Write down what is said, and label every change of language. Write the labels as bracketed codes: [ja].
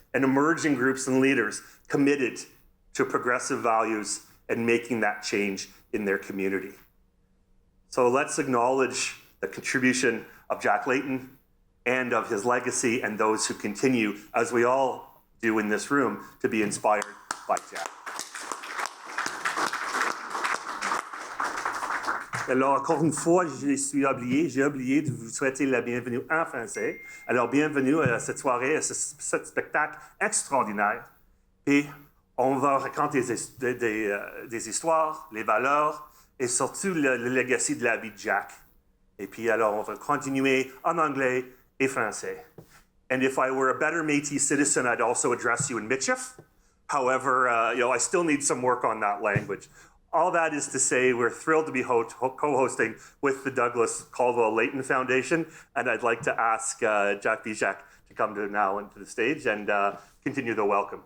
[en] and emerging groups and leaders committed to progressive values and making that change in their community. So let's acknowledge the contribution of Jack Layton and of his legacy and those who continue, as we all do in this room, to be inspired by Jack. [fr] Alors, encore une fois, j'ai oublié de vous souhaiter la bienvenue en français. Alors, bienvenue à cette soirée, à ce spectacle extraordinaire. Et on va raconter des histoires, les valeurs et surtout le legacy de la vie de Jack. Et puis, alors, on va continuer en anglais et français. [en] And if I were a better Métis citizen, I'd also address you in Michif. However, I still need some work on that language. All that is to say, we're thrilled to be co-hosting with the Douglas Caldwell Layton Foundation, and I'd like to ask Jack Bijak to come now into the stage and continue the welcome.